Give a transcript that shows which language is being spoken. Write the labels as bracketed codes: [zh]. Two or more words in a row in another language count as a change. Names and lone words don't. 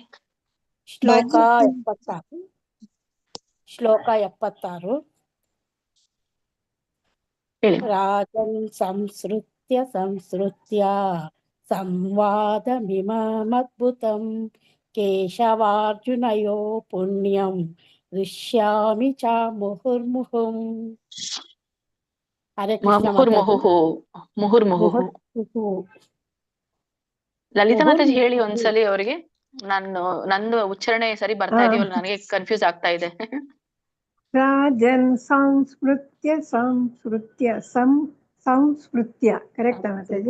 [kn] ಶ್ಲೋಕ 76. ಶ್ಲೋಕ 76. ಹೇಳಿ. [sa] ರಾಜನ್ ಸಂಸ್ಕೃತ್ಯ ಸಂವಾದಮಿಮಮದ್ಭುತಂ ಕೇಶವಾರ್ಜುನಯೋ ಪುಣ್ಯಂ ದೃಶ್ಯಾಮಿ ಚ ಮುಹುರ್ಮುಹುಂ. ಹರೇ ಕೃಷ್ಣ ಮುಹುರ್ಮುಹು ಮುಹುರ್ಮುಹು. [kn] ಲಲಿತಾ ಮಾತಾಜಿ ಹೇಳಿ ಒಂದ್ಸಲಿ ಅವರಿಗೆ. ನಂದು ಉಚ್ಚಾರಣೆ ಸರಿ ಬರ್ತಾ ಇದೆಯಲ್ಲ, ನನಗೆ ಕನ್ಫ್ಯೂಸ್ ಆಗ್ತಾ ಇದೆ. [sa] ರಾಜನ್ ಸಂಸ್ಮೃತ್ಯ ಸಂಸ್ಮೃತ್ಯ [kn] ಕರೆಕ್ಟ್ ಮಾತಾಜಿ?